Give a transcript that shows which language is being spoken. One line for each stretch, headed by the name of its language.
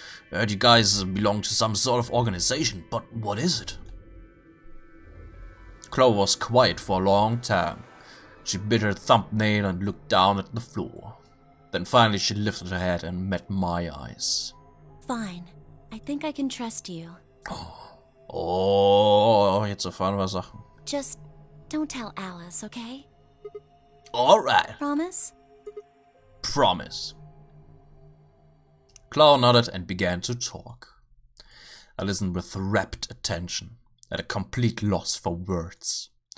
English: I heard you guys belong to some sort of organization, but what is it? Clover was quiet for a long time. She bit her thumbnail and looked down at the floor. Then finally she lifted her head and met my eyes. fine. I think I can trust you.
German: Oh, jetzt erfahren wir Sachen.
English: Just don't tell Alice, okay? Alright. Promise? Promise. Clover nodded and began to talk. I listened with rapt attention, at a complete loss for words.